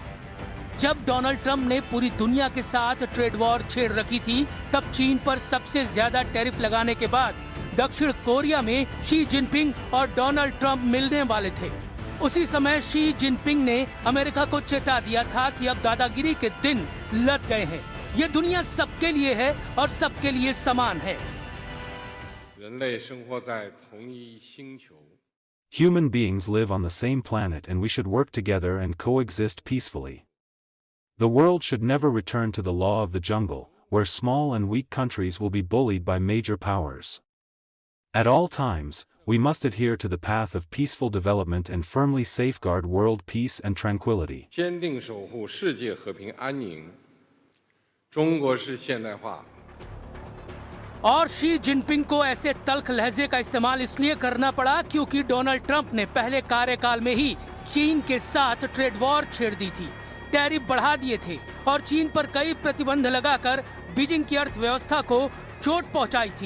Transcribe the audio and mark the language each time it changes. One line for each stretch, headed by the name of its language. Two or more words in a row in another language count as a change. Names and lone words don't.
Hindi: जब डोनाल्ड ट्रंप ने पूरी दुनिया के साथ
English: trade war
Hindi: छेड़ रखी थी, तब चीन पर सबसे ज्यादा टैरिफ लगाने के बाद दक्षिण कोरिया में शी जिनपिंग और डोनाल्ड ट्रंप मिलने वाले थे। उसी समय शी जिनपिंग ने अमेरिका को चेता दिया था कि अब दादागिरी के दिन लद गए हैं। ये दुनिया सबके लिए है और सबके लिए समान है।
English: Human beings live on the same planet and we should work together and coexist peacefully. The world should never return to the law of the jungle, where small and weak countries will be bullied by major powers. At all times, we must adhere to the path of peaceful development and firmly safeguard world peace and tranquility.
Chinese: 坚定守护世界和平安宁。中国式现代化
Hindi: और शी जिनपिंग को ऐसे तल्ख लहजे का इस्तेमाल इसलिए करना पड़ा क्योंकि डोनाल्ड ट्रंप ने पहले कार्यकाल में ही चीन के साथ
English: trade war
Hindi: छेड़ दी थी, टैरिफ बढ़ा दिए थे और चीन पर कई प्रतिबंध लगाकर बीजिंग की अर्थव्यवस्था को चोट पहुंचाई थी।